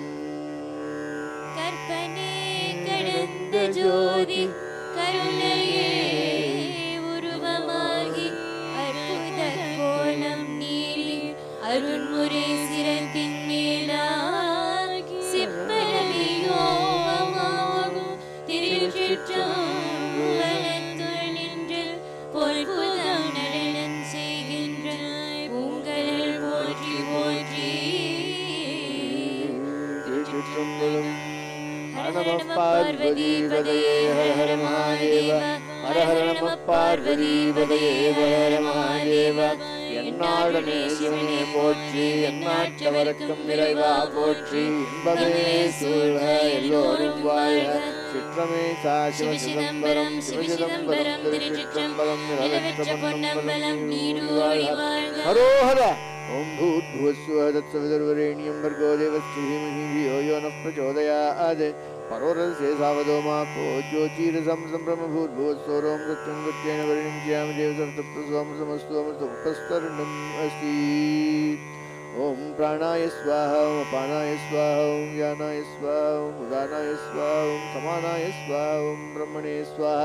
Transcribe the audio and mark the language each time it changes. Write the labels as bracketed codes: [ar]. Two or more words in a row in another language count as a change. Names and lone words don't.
[ta] கற்பனே கடந்த ஜோதி கருணையே உருவமாகி அற்புத கோலம் நீரி அருண்முறை சிரத்தின் மேலாகி சிப்பரவியோமாகும் திருச்சிற்றம்பலத்துள் நின்று பொற்புதம் நடனம் செய்கின்ற உங்கள் போற்றி போற்றி. திருச்சிற்றம்பலம். [sa] हर नमः पार्वती पदये हर हर महादेव हर हर नमः पार्वती पदये हर महादेव [ta] என்னாடனே சிவனே போற்றி எந்நாட்டவர்க்கும் இறைவா போற்றி இன்பமே சூழ்க எல்லோரும் வாழ்க சிற்றமே சாசிவ சிதம்பரம் சிவசிதம்பரம் திருச்சிற்றம்பலம் நிலவற்ற பொன்னம்பலம் நீடூழி வாழ்க. ஹரோஹர ஓம் [sa] भूर्भुवस्सुवः तत्सवितुर्वरेण्यं भर्गो देवस्य धीमहि धियो यो नः प्रचोदयात् परोरसे सावधो मा को ज्योतिरसं सम्भ्रमभूर्भुवस्सोरों सत्यं सत्येन परिणिञ्च्यामि देवसप्तप्रसोमसमस्तु अमृतोपस्तरणम् अस्ति. ओम प्राणाय स्वाहा ओम अपानाय स्वाहा ओम व्यानाय स्वाहा ओम उदानाय स्वाहा ओम समानाय स्वाहा ओम ब्रह्मणे स्वाहा.